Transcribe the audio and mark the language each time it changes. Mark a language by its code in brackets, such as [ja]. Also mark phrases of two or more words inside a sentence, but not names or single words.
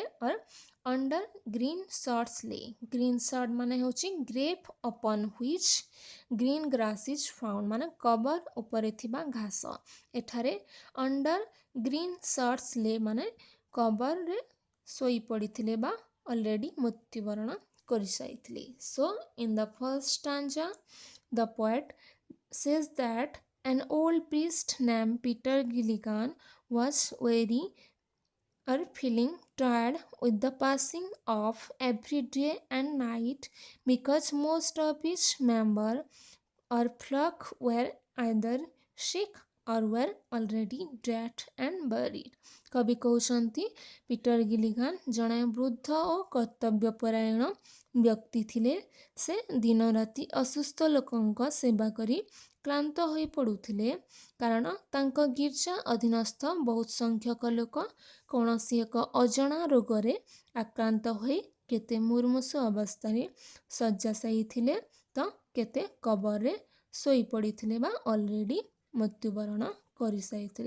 [en] or under green sods lay, green sod [or] ମାନେ ହେଉଛି [en] grave upon which green grass is found, [or] ମାନେ କବର ଉପରେ ଥିବା ଘାସ। ଏଠାରେ [en] under green sods lay [or] ମାନେ କବରରେ ଶୋଇପଡ଼ିଥିଲେ ବା ଅଲରେଡ଼ି ମୃତ୍ୟୁବରଣ କରିସାରିଥିଲେ। [en] so in the first stanza the poet says that an old priest named Peter Gilligan was weary or feeling tired with the passing of every day and night because most of his members or flock were either sick or were already dead and buried. [or] କବି କହୁଛନ୍ତି ପିଟର ଗିଲିଗାନ ଜଣେ ବୃଦ୍ଧ ଓ କର୍ତ୍ତବ୍ୟପରାୟଣ ବ୍ୟକ୍ତି ଥିଲେ। ସେ ଦିନ ରାତି ଅସୁସ୍ଥ ଲୋକଙ୍କ ସେବା କରି କ୍ଳାନ୍ତ ହୋଇପଡ଼ୁଥିଲେ, କାରଣ ତାଙ୍କ ଗିର୍ଜା ଅଧୀନସ୍ଥ ବହୁତ ସଂଖ୍ୟକ ଲୋକ କୌଣସି ଏକ ଅଜଣା ରୋଗରେ ଆକ୍ରାନ୍ତ ହୋଇ କେତେ ମୁମୂର୍ଷୁ ଅବସ୍ଥାରେ ଶଯ୍ୟାଶାୟୀ ଥିଲେ, ତ କେତେ କବରରେ ଶୋଇପଡ଼ିଥିଲେ ବା ଅଲରେଡ଼ି ମୃତ୍ୟୁବରଣ କରିସାରିଥିଲେ।